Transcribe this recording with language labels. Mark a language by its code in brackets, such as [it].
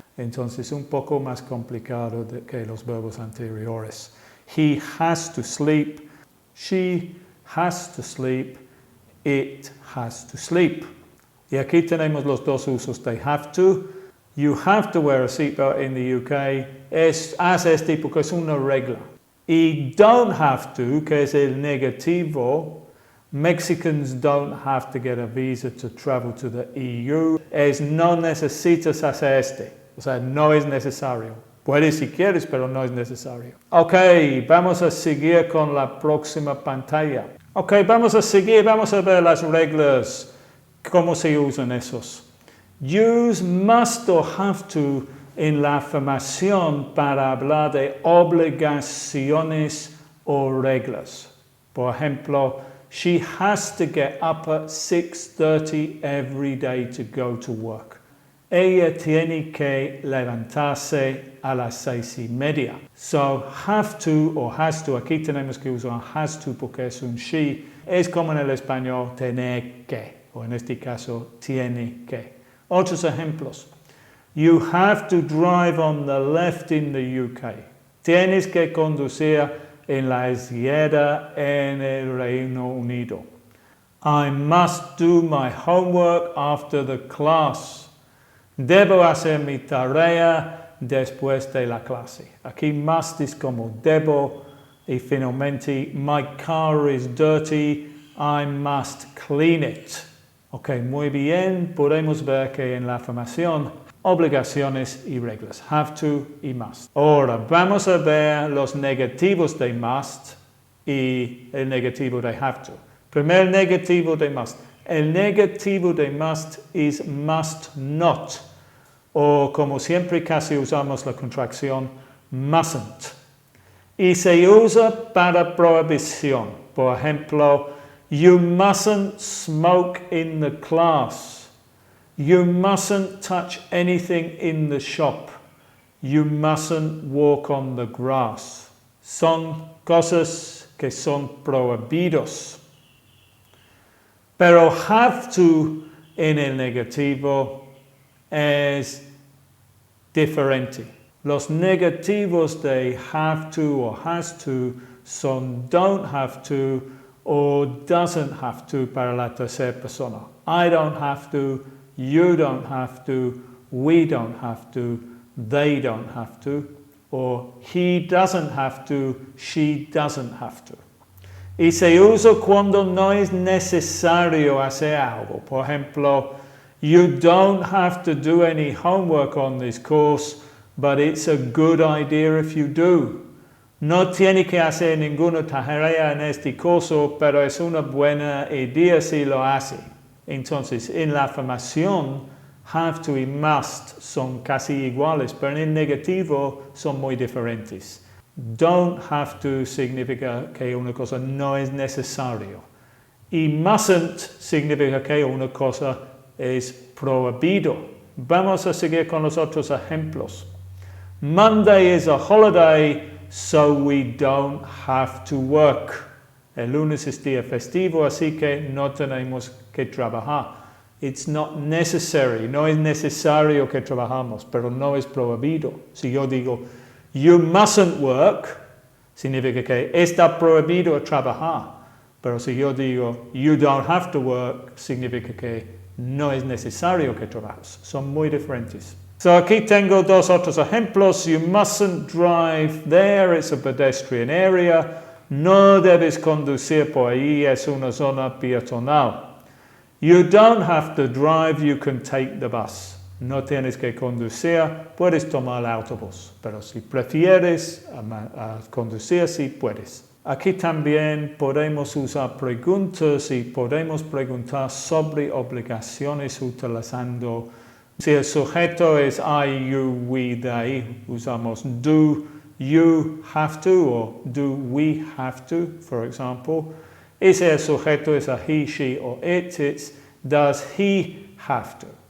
[es] Entonces, un poco más complicado que los verbos anteriores. [en] He has to sleep, she has to sleep, it has to sleep. [es] Y aquí tenemos los dos usos de have to. [en] You have to wear a seatbelt in the UK. [es] Haz este porque es una regla. Y don't have to, que es el negativo. [en] Mexicans don't have to get a visa to travel to the EU. [es] Es no necesitas hacer este. O sea, no es necesario. Puedes si quieres, pero no es necesario. Ok, vamos a seguir con la próxima pantalla. Ok, vamos a ver las reglas. ¿Cómo se usan esos? [en] Use must or have to [es] en la afirmación para hablar de obligaciones o reglas. Por ejemplo, [en] she has to get up at 6:30 every day to go to work. [es] Ella tiene que levantarse a las 6:30. So, have to o has to, aquí tenemos que usar has to porque es un she. Es como en el español tener que, o en este caso, tiene que. Otros ejemplos. [en] You have to drive on the left in the UK. [es] Tienes que conducir en la izquierda en el Reino Unido. [en] I must do my homework after the class. [es] Debo hacer mi tarea después de la clase. Aquí must es como debo. Y finalmente, [en] my car is dirty. I must clean it. Ok, [es] muy bien. Podemos ver que en la afirmación, obligaciones y reglas. Have to y must. Ahora, vamos a ver los negativos de must y el negativo de have to. Primer negativo de must. El negativo de must es must not. o como siempre casi usamos la contracción mustn't. Y se usa para prohibición. Por ejemplo, [en] you mustn't smoke in the class. You mustn't touch anything in the shop. You mustn't walk on the grass. [es] Son cosas que son prohibidos. Pero have to en el negativo es diferente. Los negativos de have to o has to son don't have to o doesn't have to para la tercera persona. [en] I don't have to, you don't have to, we don't have to, they don't have to, or he doesn't have to, she doesn't have to. [es] Y se usa cuando no es necesario hacer algo. Por ejemplo, [en] you don't have to do any homework on this course, but it's a good idea if you do. [es] No tiene que hacer ninguna tarea en este curso, pero es una buena idea si lo hace. Entonces, en la afirmación, have to y must son casi iguales, pero en el negativo son muy diferentes. Don't have to significa que una cosa no es necesario. Y mustn't significa que una cosa es prohibido. Vamos a seguir con los otros ejemplos. [en] Monday is a holiday, so we don't have to work. [es] El lunes es día festivo, así que no tenemos que trabajar. [en] It's not necessary. [es] No es necesario que trabajamos, pero no es prohibido. Si yo digo, [en] you mustn't work, [es] significa que está prohibido trabajar. Pero si yo digo, [en] you don't have to work, [es] significa que no es necesario que trabajes. Son muy diferentes. So aquí tengo dos otros ejemplos. [en] You mustn't drive there, it's a pedestrian area. [es] No debes conducir por ahí, es una zona peatonal. [en] You don't have to drive, you can take the bus. [es] No tienes que conducir, puedes tomar el autobús. Pero si prefieres conducir, sí puedes. Aquí también podemos usar preguntas y podemos preguntar sobre obligaciones utilizando. Si el sujeto es I, you, we, they, usamos do you have to o do we have to, [en] for example. [es] Y si el sujeto es [en] a he, she or it, it's does he have to.